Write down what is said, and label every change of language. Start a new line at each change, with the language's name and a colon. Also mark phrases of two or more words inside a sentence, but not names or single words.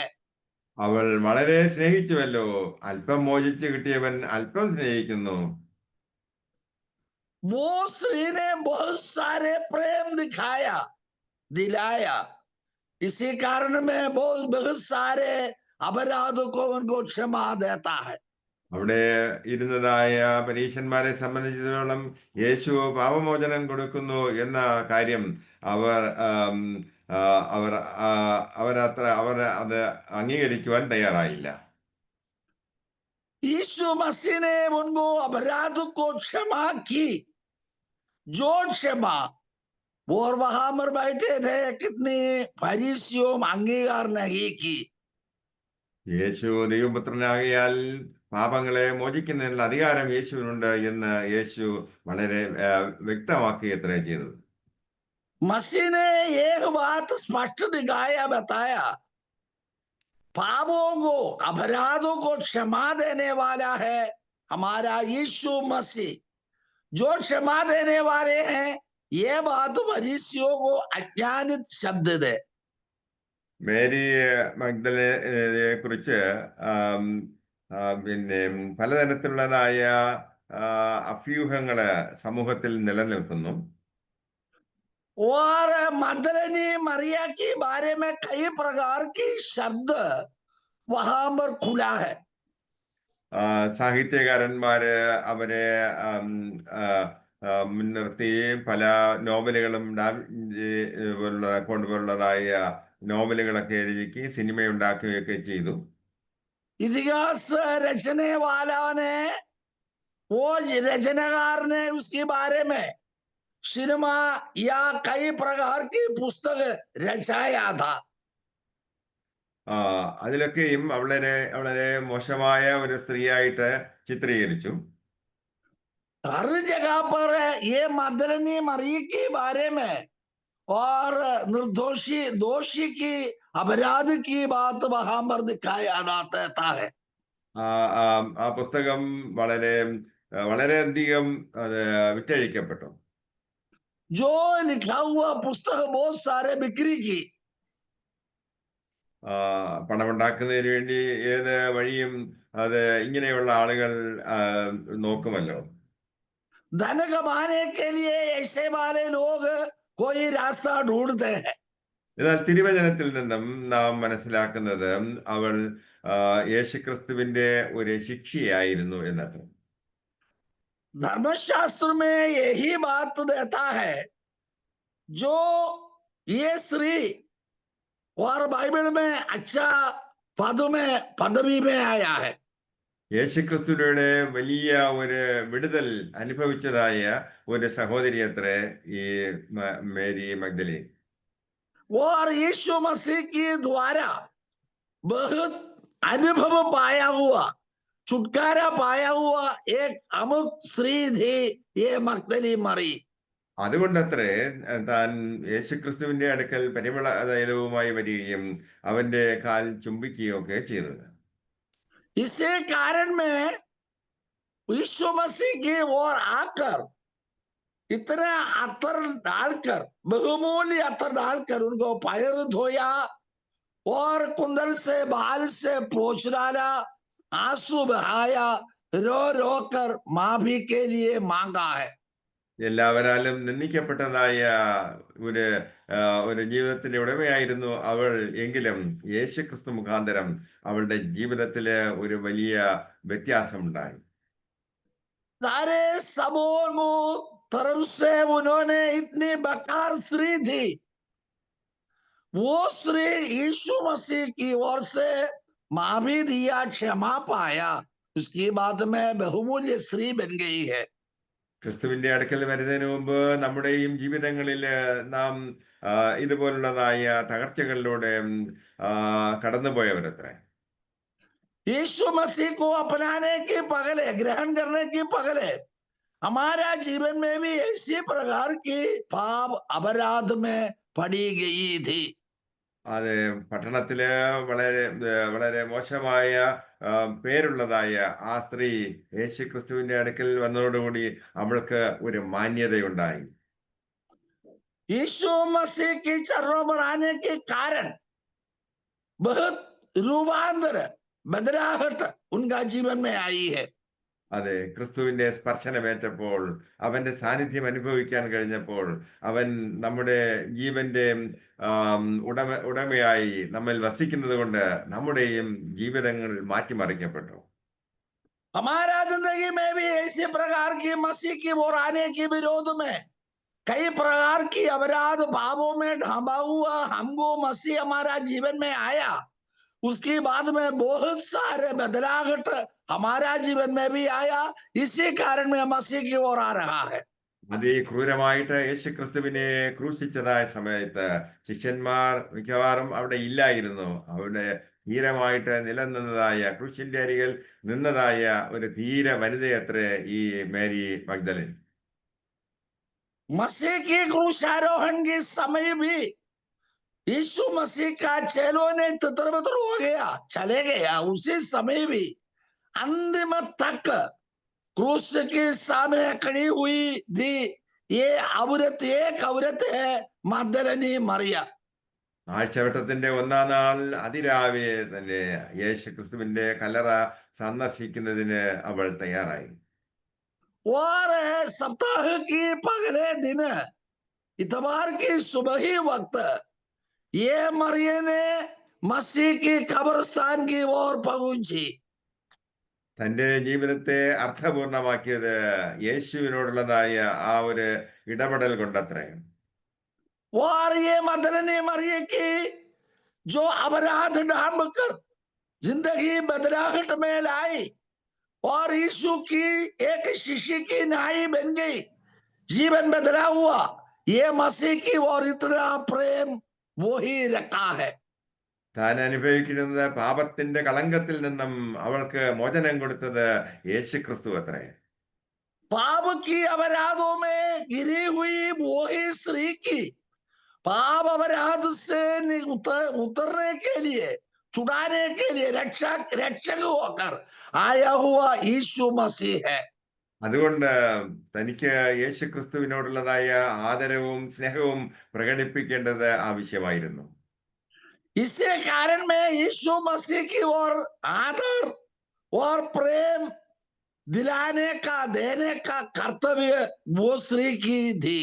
Malayalam: അവൾ വളരെ സ്നേഹിച്ചുവല്ലോ, അല്പം മോചിച്ചു കിട്ടിയവൻ അല്പം സ്നേഹിക്കുന്നു.
Hindi: वो स्त्री ने बहुत सारे प्रेम दिखाया, दिलाया, इसी कारण में बहुत सारे अपराध को उनको क्षमा देता है.
Malayalam: അവിടെ ഇരുന്നതായ പരീശന്മാരെ സംബന്ധിച്ചിടത്തോളം യേശു പാപമോചനം കൊടുക്കുന്നു എന്ന കാര്യം അവർ അത് അംഗീകരിക്കുവാൻ തയ്യാറായില്ല.
Hindi: यीशु मसीह ने उनको अपराध को क्षमा की, जो क्षमा. और वहां पर बैठे थे कितनी फरीसियों अंगीकार नहीं की.
Malayalam: യേശു ദൈവപുത്രനാകിയാൽ പാപങ്ങളെ മോചിക്കുന്നതിനുള്ള അധികാരം യേശുവിനുണ്ട് എന്ന് യേശു വളരെ വ്യക്തമാക്കി അത്രേ ചെയ്തത്.
Hindi: मसीह ने एक बात स्पष्ट दिखाया, बताया, पापों को अपराधों को क्षमा देने वाला है हमारा यीशु मसीह. जो क्षमा देने वाले हैं, ये बात फरीसियों को अज्ञानित शब्द दे.
Malayalam: മേരി മഗ്ദലയെ കുറിച്ച് പിന്നെ പലതരത്തിലുള്ളതായ അഭ്യൂഹങ്ങള് സമൂഹത്തിൽ നിലനിൽക്കുന്നു.
Hindi: और मगदलिनी मरिया के बारे में कई प्रकार की शब्द वहां पर खुला है.
Malayalam: സാഹിത്യകാരന്മാര് അവരെ മുൻനിർത്തി പല നോവലുകളും കൊണ്ടുപോലുള്ളതായ നോവലുകളൊക്കെ എഴുതി സിനിമയുണ്ടാക്കുകയൊക്കെ ചെയ്തു.
Hindi: इतिहास रचने वाला ने, वो रचनाकार ने उसके बारे में सिनेमा या कई प्रकार की पुस्तक रचाया था.
Malayalam: അതിലൊക്കെയും വളരെ വളരെ മോശമായ ഒരു സ്ത്രീയായിട്ട് ചിത്രീകരിച്ചു.
Hindi: हर जगह पर ये मगदलिनी मरिया के बारे में और निर्दोषी दोषी की अपराध की बात वहां पर दिखाया जाता है.
Malayalam: ആ പുസ്തകം വളരെയധികം വിറ്റഴിക്കപ്പെട്ടു.
Hindi: जो लिखा हुआ पुस्तक बहुत सारे बिक्री की.
Malayalam: പണമുണ്ടാക്കുന്നതിന് വേണ്ടി ഏത് വഴിയും അത് ഇങ്ങനെയുള്ള ആളുകൾ നോക്കുമല്ലോ.
Hindi: धन कमाने के लिए ऐसे वाले लोग कोई रास्ता ढूंढते हैं.
Malayalam: എന്നാൽ തിരുവചനത്തിൽ നിന്നും നാം മനസ്സിലാക്കുന്നത് അവൾ യേശുക്രിസ്തുവിന്റെ ഒരു ശിക്ഷയായിരുന്നു എന്നത്.
Hindi: धर्मशास्त्र में यही बात देता है, जो ये स्त्री और बाइबल में अच्छा पदवी में आया है.
Malayalam: യേശുക്രിസ്തുവിന്റെ വലിയ ഒരു വിടുതൽ അനുഭവിച്ചതായ ഒരു സഹോദരി അത്രേ ഈ മേരി മഗ്ദലിൻ.
Hindi: और यीशु मसीह के द्वारा बहुत अनुभव पाया हुआ, छुटकारा पाया हुआ एक अमुक स्त्री थी ये मगदली मरी.
Malayalam: അതുകൊണ്ടത്രേ താൻ യേശുക്രിസ്തുവിന്റെ അടുക്കൽ പരിമള തൈലവുമായി വരികയും അവന്റെ കാൽ ചുംബിക്കുകയും ഒക്കെ ചെയ്തത്.
Hindi: इसी कारण में यीशु मसीह की ओर आकर इतने अतर डालकर, बहुमूल्य अतर डालकर उनको पैर धोया और कुंदन से बाल से पोंछ डाला, आंसू बहाया, रो रो कर माफी के लिए मांगा है.
Malayalam: എല്ലാവരാലും നിന്ദിക്കപ്പെട്ടതായ ഒരു ഒരു ജീവിതത്തിന്റെ ഉടമയായിരുന്നു അവൾ. എങ്കിലും യേശുക്രിസ്തു മുഖാന്തരം അവളുടെ ജീവിതത്തില് ഒരു വലിയ വ്യത്യാസമുണ്ടായി.
Hindi: सारे समूह तरफ से उन्होंने इतनी बेकार स्त्री थी, वो स्त्री यीशु मसीह की ओर से माफी दिया, क्षमा पाया, उसकी बाद में बहुमूल्य स्त्री बन गई है.
Malayalam: ക്രിസ്തുവിന്റെ അടുക്കൽ വരുന്നതിന് മുമ്പ് നമ്മുടെയും ജീവിതങ്ങളിൽ നാം ഇതുപോലുള്ളതായ തകർച്ചകളിലൂടെ കടന്നുപോയവരത്രേ.
Hindi: यीशु मसीह को अपनाने के पहले, ग्रहण करने के पहले हमारा जीवन में भी इसी प्रकार की पाप अपराध में पड़ी गई थी.
Malayalam: അത് പട്ടണത്തില് വളരെ വളരെ മോശമായ പേരുള്ളതായ ആ സ്ത്രീ യേശുക്രിസ്തുവിന്റെ അടുക്കൽ വന്നതോടുകൂടി അവൾക്ക് ഒരു മാന്യതയുണ്ടായി.
Hindi: यीशु मसीह की चरणों पर आने के कारण बहुत रूपांतर, बदलाहट उनका जीवन में आई है.
Malayalam: അതെ, ക്രിസ്തുവിന്റെ സ്പർശനമേറ്റപ്പോൾ, അവന്റെ സാന്നിധ്യം അനുഭവിക്കാൻ കഴിഞ്ഞപ്പോൾ, അവൻ നമ്മുടെ ജീവന്റെ ഉടമയായി നമ്മിൽ വസിക്കുന്നത് കൊണ്ട് നമ്മുടെയും ജീവിതങ്ങൾ മാറ്റിമറിക്കപ്പെട്ടു.
Hindi: हमारा जिंदगी में भी ऐसे प्रकार की मसीह की ओर आने के विरोध में कई प्रकार की अपराध भावों में ढांबा हुआ हमको मसीह हमारा जीवन में आया, उसके बाद में बहुत सारे बदलाव हमारा जीवन में भी आया. इसी कारण में मसीह की ओर आ रहा है.
Malayalam: അതിക്രൂരമായിട്ട് യേശുക്രിസ്തുവിനെ ക്രൂശിച്ചതായ സമയത്ത് ശിഷ്യന്മാർ മിക്കവാറും അവിടെ ഇല്ലായിരുന്നു. അവിടെ ധീരമായിട്ട് നിലനിന്നതായ, ക്രൂശിന്റെ അരികിൽ നിന്നതായ ഒരു ധീര വനിതയത്രേ ഈ മേരി മഗ്ദലിൻ.
Hindi: मसीह की क्रूसारोहण के समय भी यीशु मसीह का चेलों ने तितर-बितर हो गया, चले गया. उसी समय भी अंतिम तक क्रूस के सामने खड़ी हुई थी ये औरत, एक औरत है मगदलिनी मरिया.
Malayalam: ആഴ്ചവട്ടത്തിന്റെ ഒന്നാം നാൾ അതിരാവിലെ തന്നെ യേശുക്രിസ്തുവിന്റെ കല്ലറ സന്ദർശിക്കുന്നതിന് അവൾ തയ്യാറായി.
Hindi: और सप्ताह की पहले दिन इतवार की सुबह ही वक्त ये मरिया ने मसीह की कब्रिस्तान की ओर पहुंची.
Malayalam: തന്റെ ജീവിതത്തെ അർത്ഥപൂർണമാക്കിയത് യേശുവിനോടുള്ളതായ ആ ഒരു ഇടപെടൽ കൊണ്ടത്രേ.
Hindi: और ये मगदलिनी मरिया की जो अपराध ढांब कर जिंदगी बदलाहट में लाई और यीशु की एक शिष्य की नाई बन गई, जीवन बदला हुआ. ये मसीह की और इतना प्रेम वो ही रखा है.
Malayalam: താൻ അനുഭവിക്കുന്നത് പാപത്തിന്റെ കളങ്കത്തിൽ നിന്നും അവൾക്ക് മോചനം കൊടുത്തത് യേശുക്രിസ്തു അത്രേ.
Hindi: पाप की अपराधों में गिरी हुई वो ही स्त्री की पाप अपराध से उतरने के लिए, छुड़ाने के लिए रक्षक होकर आया हुआ यीशु मसीह है.
Malayalam: അതുകൊണ്ട് തനിക്ക് യേശുക്രിസ്തുവിനോടുള്ളതായ ആദരവും സ്നേഹവും പ്രകടിപ്പിക്കേണ്ടത് ആവശ്യമായിരുന്നു.
Hindi: इसके कारण में यीशु मसीह की ओर आदर और प्रेम दिलाने का, देने का कर्तव्य वो स्त्री की थी.